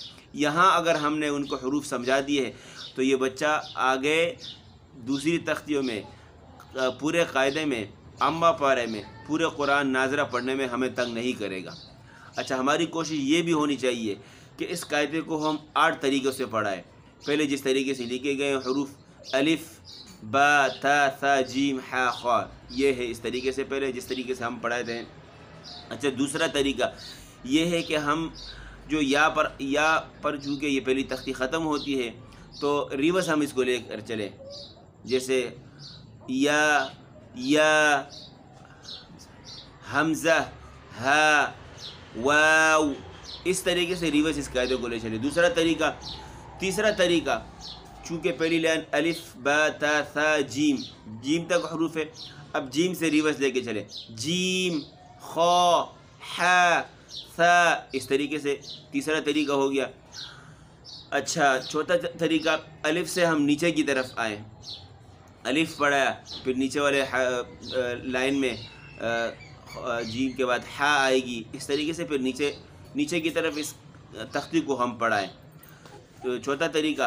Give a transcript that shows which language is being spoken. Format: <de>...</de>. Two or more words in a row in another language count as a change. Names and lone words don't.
<ur>یہاں اگر ہم نے ان کو حروف سمجھا دیے ہیں تو یہ بچہ آگے دوسری تختیوں میں، پورے قاعدے میں، عامہ پارے میں، پورے قرآن ناظرہ پڑھنے میں ہمیں تنگ نہیں کرے گا۔ اچھا، ہماری کوشش یہ بھی ہونی چاہیے کہ اس قاعدے کو ہم 8 طریقوں سے پڑھائیں۔ پہلے جس طریقے سے لکھے گئے حروف الف با تا ثا جیم حا خا، یہ ہے اس طریقے سے پہلے جس طریقے سے ہم پڑھائے تھے۔ اچھا، دوسرا طریقہ یہ ہے کہ ہم جو یا پر چونکہ یہ پہلی تختی ختم ہوتی ہے تو ریورس ہم اس کو لے کر چلیں، جیسے یا حمزہ ہا واو، اس طریقے سے ریورس اس قاعدے کو لے چلے۔ تیسرا طریقہ چونکہ پہلی لائن الف با تا ثا جیم تک حروف ہے، اب جیم سے ریورس لے کے چلے، جیم خا حا ثا، اس طریقے سے تیسرا طریقہ ہو گیا۔ اچھا، چوتھا طریقہ الف سے ہم نیچے کی طرف آئیں، الف پڑھایا، پھر نیچے والے لائن میں جیم کے بعد حا آئے گی، اس طریقے سے پھر نیچے کی طرف اس تختی کو ہم پڑھائیں، چوتھا طریقہ۔</ur>